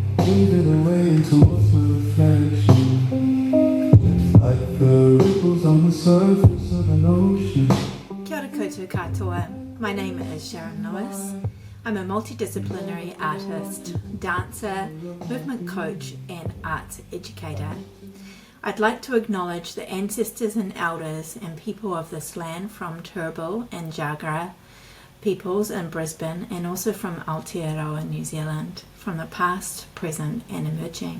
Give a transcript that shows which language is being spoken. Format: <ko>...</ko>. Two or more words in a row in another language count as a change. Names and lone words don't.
<en>fading away towards my reflection, like the ripples on the surface of an ocean.</en> <mi>Kia ora koutou katoa.</mi> <en>My name is Sharyne Lewis. I'm a multidisciplinary artist, dancer, movement coach and arts educator. I'd like to acknowledge the ancestors and elders and people of this land from Turrbal and Jagera peoples in Brisbane, and also from Aotearoa, New Zealand, from the past, present and emerging.</en>